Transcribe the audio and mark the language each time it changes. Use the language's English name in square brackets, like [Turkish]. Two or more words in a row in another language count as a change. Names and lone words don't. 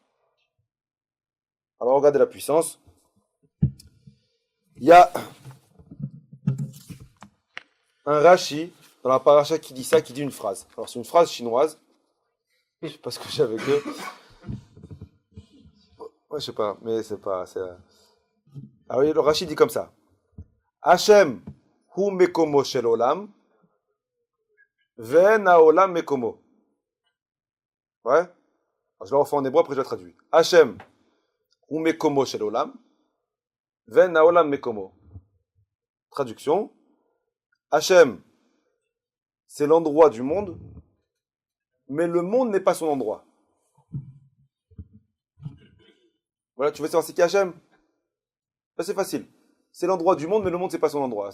[French] Alors regardez la puissance. Il y a un Rashi dans la paracha qui dit ça, qui dit une phrase. Alors c'est une phrase chinoise. Je sais pas ce que j'ai avec eux. Ouais, je sais pas, mais c'est pas. Alors le Rashi dit comme ça. [Hebrew] השם הוא מקומו של עולם, ואין העולם מקומו. [French] Ouais. Alors, je le refais en hébreu, après je le traduis. [Hebrew] השם הוא מקומו של עולם, ואין העולם מקומו. [French] Traduction. Hachem, c'est l'endroit du monde, mais le monde n'est pas son endroit. Voilà, tu veux savoir c'est qui Hachem? Ben, c'est facile. C'est l'endroit du monde, mais le monde, c'est pas son endroit.